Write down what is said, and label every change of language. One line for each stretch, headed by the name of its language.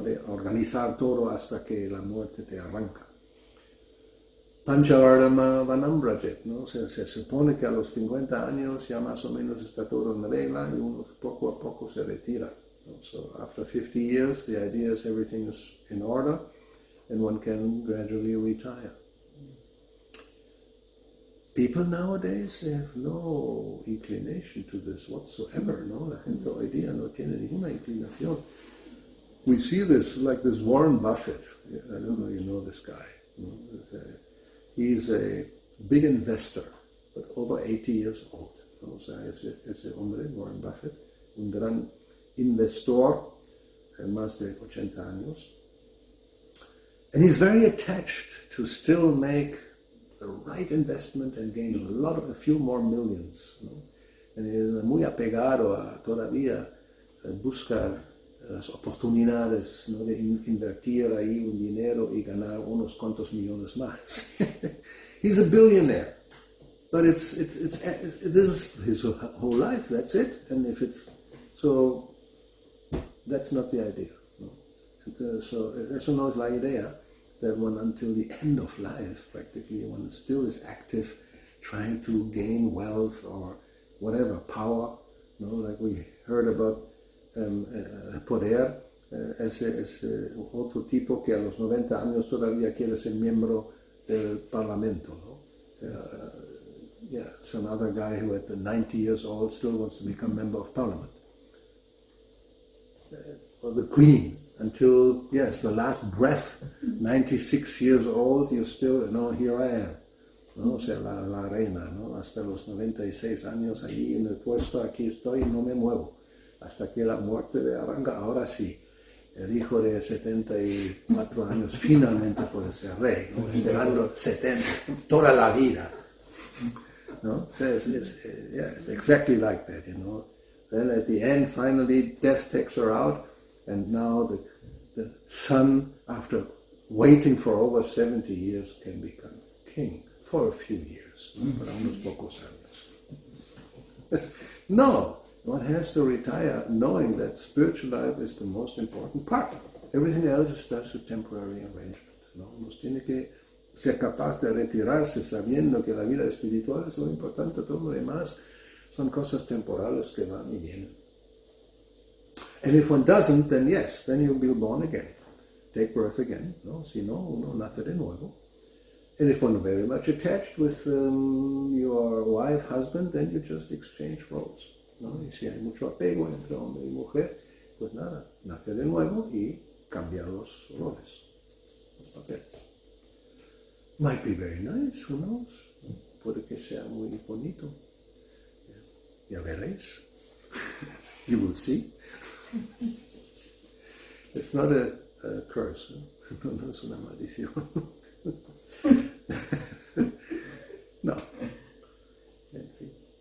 Spanish: De organizar todo hasta que la muerte te arranca. Panchavardhana Vanambrajet, ¿no? Se supone que a los 50 años ya más o menos está todo en regla y uno poco a poco se retira. ¿No?
English: So after 50 years, the idea is everything is in order and one can gradually retire. People nowadays, they have no inclination to this whatsoever, ¿no?
Spanish: La gente hoy día no tiene ninguna inclinación.
English: We see this, like this Warren Buffett. I don't know, you know this guy. ¿No? He's a big investor, but over 80 years old.
Spanish: ¿No? O sea, ese hombre, Warren Buffett, un gran investor, más de 80 años.
English: And he's very attached to still make the right investment and gain a few more millions, ¿no?
Spanish: And es muy apegado a todavía busca las oportunidades, ¿no? De invertir ahí un dinero y ganar unos cuantos millones más.
English: He's a billionaire, but this is his whole life. That's it. And if it's so, that's not the idea. No? And, so
Spanish: eso no es la idea
English: that one until the end of life, practically, one still is active, trying to gain wealth or whatever power. No, like we heard about.
Spanish: Poder es otro tipo que a los 90 años todavía quiere ser miembro del Parlamento, ¿no?
English: Yeah, some other guy who at 90 years old still wants to become member of Parliament. Or the Queen, until, yes, the last breath, 96 years old, you're still, no, here I am.
Spanish: ¿No? O sea, la reina, ¿no? Hasta los 96 años allí en el puesto, aquí estoy y no me muevo. Hasta que la muerte de arranca, ahora sí, el hijo de 74 años finalmente puede ser rey, ¿no? Esperando 70, toda la vida. ¿No?
English: So it's exactly like that, you know. Then at the end, finally, death takes her out, and now the son, after waiting for over 70 years, can become king for a few years, ¿no?
Spanish: Para unos pocos años. No!
English: One has to retire knowing that spiritual life is the most important part. Everything else is just a temporary arrangement.
Spanish: ¿No? Uno tiene que ser capaz de retirarse sabiendo que la vida espiritual es lo importante, todo lo demás son cosas temporales que van y vienen.
English: And if one doesn't, then yes, then you'll be born again. Take birth again. ¿No?
Spanish: Si no, uno nace de nuevo.
English: And if one is very much attached with your wife, husband, then you just exchange roles.
Spanish: ¿No? Y si hay mucho apego entre hombre y mujer, pues nada, nace de nuevo y cambia los roles, los papeles.
English: Might be very nice, who knows?
Spanish: Puede que sea muy bonito. Ya veréis.
English: You will see. It's not a curse,
Spanish: ¿no? No es una maldición. No. En fin.